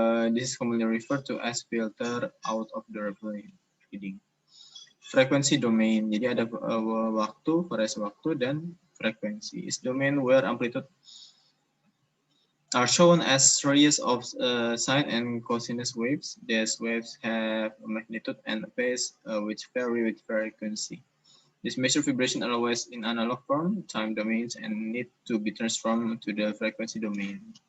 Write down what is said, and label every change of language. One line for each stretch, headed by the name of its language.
English: This is commonly referred to as filter out of the reading. Frequency domain.
Indonesian: Jadi ada waktu, variasi waktu, dan frekuensi.
English: Is domain where amplitude are shown as series of sine and cosinus waves. These waves have a magnitude and a phase which vary with frequency. This measure vibration are always in analog form, time domains, and need to be transformed to the frequency domain.